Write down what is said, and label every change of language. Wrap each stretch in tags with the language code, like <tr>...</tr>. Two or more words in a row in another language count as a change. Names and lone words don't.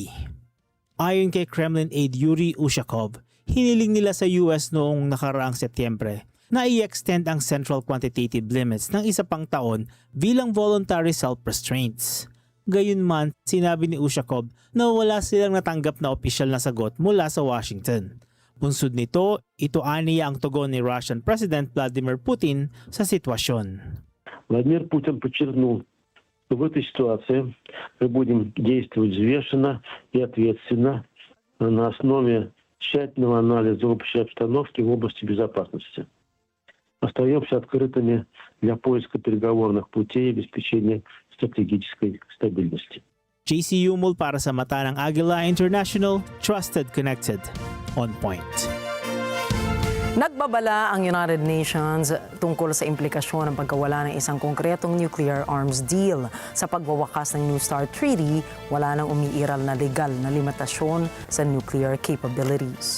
<tl>Ayon kay Kremlin aide Yuri Ushakov, hiniling nila sa US noong nakaraang Setyembre na i-extend ang</tl> <en>central quantitative limits</en> <tl>ng isa pang taon bilang</tl> <en>voluntary self-restraints.</en> <tl>Gayunman, sinabi ni Ushakov na wala silang natanggap na opisyal na sagot mula sa Washington. Bunsod nito, ito aniya ang tugon ni</tl> <en>Russian President</en> <tl>Vladimir Putin sa sitwasyon.</tl> <ru>Владимир Путин подчеркнул, что в этой ситуации мы будем действовать взвешенно и ответственно на основе тщательного анализа общей обстановки в области безопасности. остаемся открытыми для поиска переговорных путей и обеспечения стратегической стабильности.</ru> <tl>JC Yumul para sa mata ng Agila International,</tl> <en>Trusted Connected, on point.</en> <tl>Nagbabala ang United Nations tungkol sa implikasyon ng pagkawala ng isang konkretong</tl> <en>nuclear arms deal.</en> <tl>Sa pagwawakas ng New START Treaty, wala nang umiiral na legal na limitasyon sa</tl> <en>nuclear capabilities.</en>